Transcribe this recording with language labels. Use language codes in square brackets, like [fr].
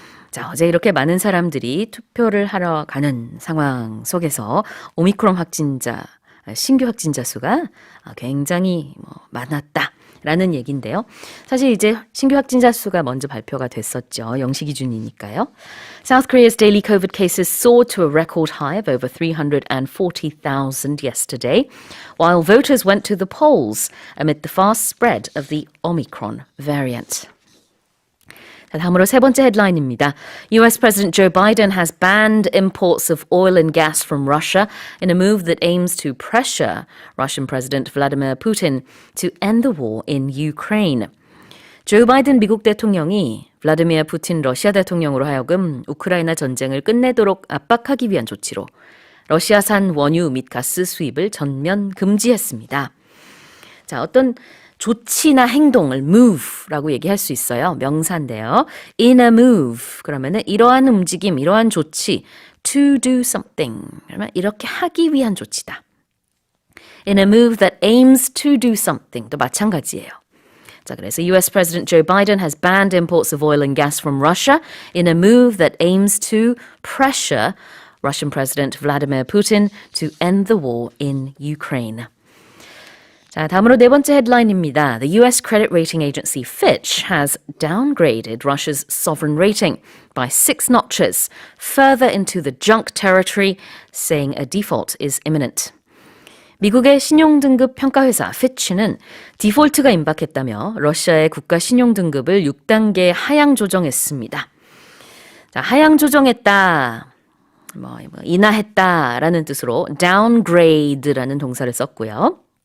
[ko] 자, 어제 이렇게 많은 사람들이 투표를 하러 가는 상황 속에서 오미크론 확진자, 신규 확진자 수가 굉장히 많았다. 라는 얘기인데요. 사실 이제 신규 확진자 수가 먼저 발표가 됐었죠. 0시 기준이니까요. [en] South Korea's daily COVID cases soared to a record high of over 340,000 yesterday, while voters went to the polls amid the fast spread of the Omicron variant. [ko] 자, 다음으로 세 번째 헤드라인입니다. [en] US President Joe Biden has banned imports of oil and gas from Russia in a move that aims to pressure Russian President Vladimir Putin to end the war in Ukraine. [ko] 조 바이든 미국 대통령이 블라디미르 푸틴 러시아 대통령으로 하여금 우크라이나 전쟁을 끝내도록 압박하기 위한 조치로 러시아산 원유 및 가스 수입을 전면 금지했습니다. 자, 어떤 조치나 행동을 move라고 얘기할 수 있어요. 명사인데요. [en] In a move [ko] 그러면은 이러한 움직임, 이러한 조치 [en] to do something [ko] 그러면 이렇게 하기 위한 조치다. [en] In a move that aims to do something [ko] 또 마찬가지예요. 자, 그래서 [en] US President Joe Biden has banned imports of oil and gas from Russia in a move that aims to pressure Russian President Vladimir Putin to end the war in Ukraine. [ko] 자, 다음으로 네 번째 헤드라인입니다. [en] The US credit rating agency Fitch has downgraded Russia's sovereign rating by 6 notches further into the junk territory, saying a default is imminent. [ko] 미국의 신용등급 평가회사 피치는 디폴트가 임박했다며 러시아의 국가 신용등급을 6단계 하향 조정했습니다. 자, 하향 조정했다, 인하했다라는 뜻으로 downgrade라는 동사를 썼고요.